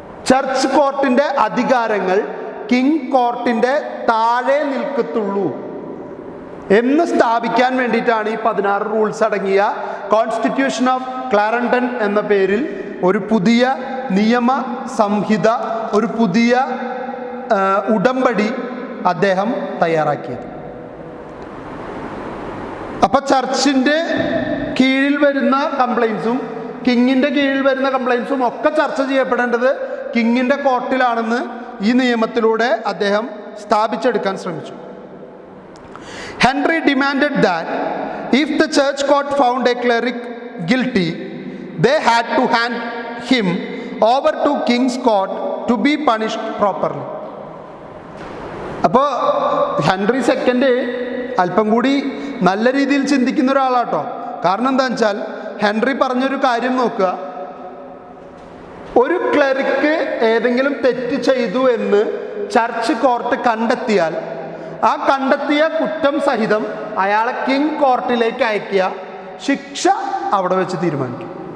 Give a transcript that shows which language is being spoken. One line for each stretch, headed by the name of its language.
Malayalam: Church കോർട്ടിൻ്റെ അധികാരങ്ങൾ king കോർട്ടിൻ്റെ താഴെ നിൽക്കത്തുള്ളൂ എന്ന് സ്ഥാപിക്കാൻ വേണ്ടിയിട്ടാണ് ഈ 16 റൂൾസ് അടങ്ങിയ കോൺസ്റ്റിറ്റ്യൂഷൻ ഓഫ് ക്ലാരൻഡൺ എന്ന പേരിൽ ഒരു പുതിയ നിയമ സംഹിത, ഒരു പുതിയ ഉടമ്പടി അദ്ദേഹം തയ്യാറാക്കിയത്. അപ്പൊ ചർച്ചിന്റെ കീഴിൽ വരുന്ന കംപ്ലൈൻസും കിങ്ങിന്റെ കീഴിൽ വരുന്ന കംപ്ലൈൻസും ഒക്കെ ചർച്ച ചെയ്യപ്പെടേണ്ടത് കിങ്ങിന്റെ കോർട്ടിലാണെന്ന് ഈ നിയമത്തിലൂടെ അദ്ദേഹം സ്ഥാപിച്ചെടുക്കാൻ ശ്രമിച്ചു.
English: Henry demanded that if the church court found a cleric guilty they had to hand him over to king's court to be punished properly.
Malayalam: അപ്പോൾ ഹെൻറി സെക്കൻഡ് അല്പം കൂടി നല്ല രീതിയിൽ ചിന്തിക്കുന്ന ഒരാളാട്ടോ. കാരണം എന്താണെന്ന് വെച്ചാൽ ഹെൻറി പറഞ്ഞൊരു കാര്യം നോക്കുക, ഒരു ക്ലറിക്ക് ഏതെങ്കിലും തെറ്റ് ചെയ്തു എന്ന് ചർച്ച് കോർട്ട് കണ്ടെത്തിയാൽ ആ കണ്ടെത്തിയ കുറ്റം സഹിതം അയാളെ കിങ് കോർട്ടിലേക്ക് അയക്കുക, ശിക്ഷ അവിടെ വെച്ച് തീരുമാനിക്കും.